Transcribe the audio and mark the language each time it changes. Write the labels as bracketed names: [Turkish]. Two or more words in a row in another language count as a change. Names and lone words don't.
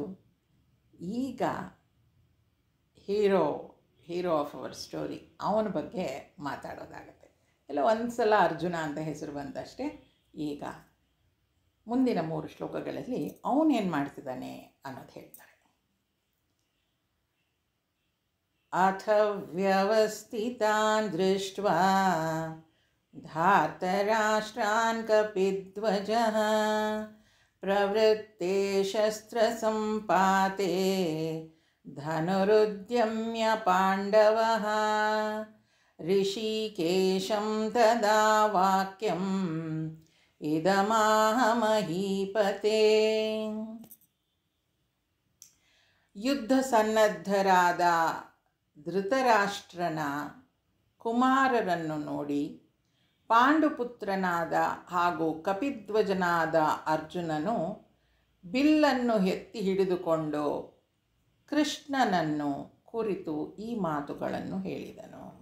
[Kannada] ಈಗ [English] hero of our story [Kannada] ಅವನ ಬಗ್ಗೆ ಮಾತಾಡೋದಾಗತ್ತೆ. ಎಲ್ಲ ಒಂದು ಸಲ ಅರ್ಜುನ ಅಂತ ಹೆಸರು ಬಂದಷ್ಟೇ. ಈಗ ಮುಂದಿನ 3 ಶ್ಲೋಕಗಳಲ್ಲಿ ಅವನೇನು ಮಾಡ್ತಿದ್ದಾನೆ ಅನ್ನೋದು ಹೇಳ್ತಾರೆ. [Sanskrit] ಅಥ ವ್ಯವಸ್ಥಿತಾನ್ ದೃಷ್ಟ್ವಾ ಧಾರ್ತರಾಷ್ಟ್ರಾನ್ ಕಪಿಧ್ವಜಃ ಪ್ರವೃತ್ತೆ ಶಸ್ತ್ರಸಂಪಾತೆ ಧನುರುದ್ಯಮ್ಯ ಪಾಂಡವಃ ಋಷಿಕೇಶಂ ತದಾ ವಾಕ್ಯಂ ಇದಮಾಹ ಮಹೀಪತೆ. [Kannada] ಯುದ್ಧ ಸನ್ನದ್ಧರಾದ ಧೃತರಾಷ್ಟ್ರನ ಕುಮಾರರನ್ನು ನೋಡಿ ಪಾಂಡುಪುತ್ರನಾದ ಹಾಗೂ ಕಪಿಧ್ವಜನಾದ ಅರ್ಜುನನು ಬಿಲ್ಲನ್ನು ಎತ್ತಿ ಹಿಡಿದುಕೊಂಡು ಕೃಷ್ಣನನ್ನು ಕುರಿತು ಈ ಮಾತುಗಳನ್ನು ಹೇಳಿದನು.